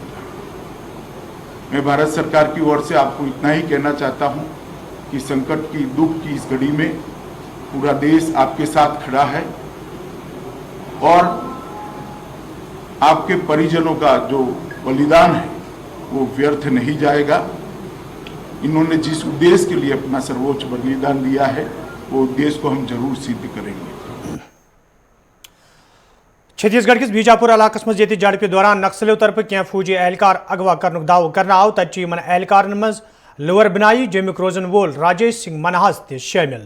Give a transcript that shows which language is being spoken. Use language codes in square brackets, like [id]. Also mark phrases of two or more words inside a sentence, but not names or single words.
[hi] मैं भारत सरकार की ओर से आपको इतना ही कहना चाहता हूं कि संकट की, दुख की इस घड़ी में पूरा देश आपके साथ खड़ा है और आपके परिजनों का जो बलिदान है वो व्यर्थ नहीं जाएगा। इन्होंने जिस उद्देश्य के लिए अपना सर्वोच्च बलिदान दिया है वो उद्देश्य को हम जरूर सिद्ध करेंगे। [ks] छत्तीसगढ़ किस बीजापुर इलाकस मज ये झड़प दौरान नक्सलियों तरफ क्या फौजी एहलकार अगवा कर दाव करना आव तत एहलकार मज लोअर बनाई जमुक रोजन वोल राजेश सिंह मनहास त शामिल।